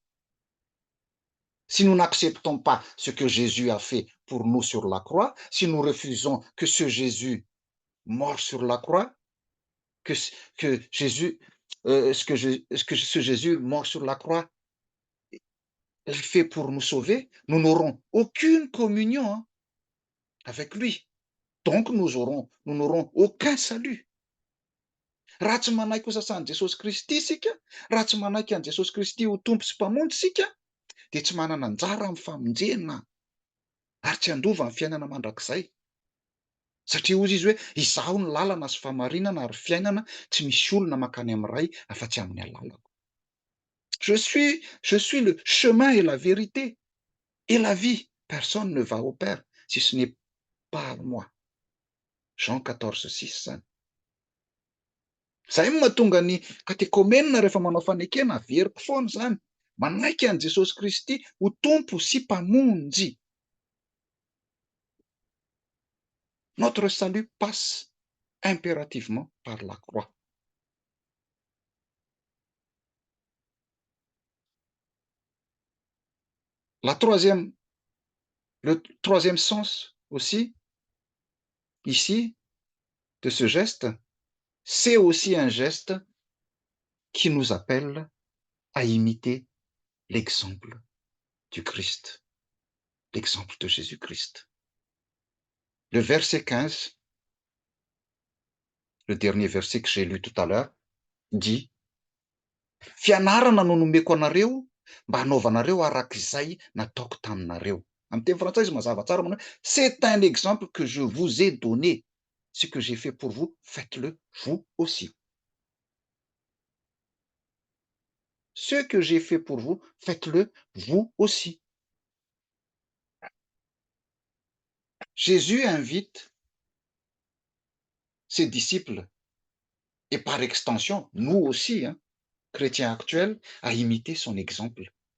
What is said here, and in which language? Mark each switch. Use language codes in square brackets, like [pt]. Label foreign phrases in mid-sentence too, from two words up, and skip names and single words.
[fr] Si nous n'acceptons pas ce que Jésus a fait pour nous sur la croix, si nous refusons que ce Jésus mort sur la croix, que Jésus, ce Jésus mort sur la croix l'a fait pour nous sauver, nous n'aurons aucune communion avec lui. Donc nous n'aurons aucun salut. [mg] Raha tsy manaiky ho sasan'i Jesosy Kristy isika, raha tsy manaiky an'i Jesosy Kristy ho tompo sy mpamonjy isika, dia tsy manana anjara amin'ny famonjena ary tsy andova amin'ny fiainana mandrakizay. Satria hoy izy hoe, izaho ny lalana sy famarinana ary fiainana, tsy misy olona mankany amin'ny Ray afa-tsy amin'ny alalako. [fr] Je suis le chemin et la vérité et la vie. Personne ne va au Père si ce n'est par moi. [mg] Jean 14:6 zany. Zay mahatonga ny katekomenina rehefa manao fanekena averiko foana zany. Manaiky an'i Jesosy Kristy ho tompo sy mpamonjy. [fr] Notre salut passe impérativement par la croix. Le troisième sens aussi, ici, de ce geste, c'est aussi un geste qui nous appelle à imiter l'exemple du Christ, l'exemple de Jésus-Christ. Le verset 15, le dernier verset que j'ai lu tout à l'heure, dit: [mg] fianarana no nomeko anareo mba hanaovanareo arak'izay nataoko taminareo. Amin'ny teny frantsay izy mazava tsara manao hoe, [fr] c'est un exemple que je vous ai donné. Ce que j'ai fait pour vous, faites-le vous aussi. Ce que j'ai fait pour vous, faites-le vous aussi. Jésus invite ses disciples, et par extension, nous aussi, chrétiens actuels, à imiter son exemple.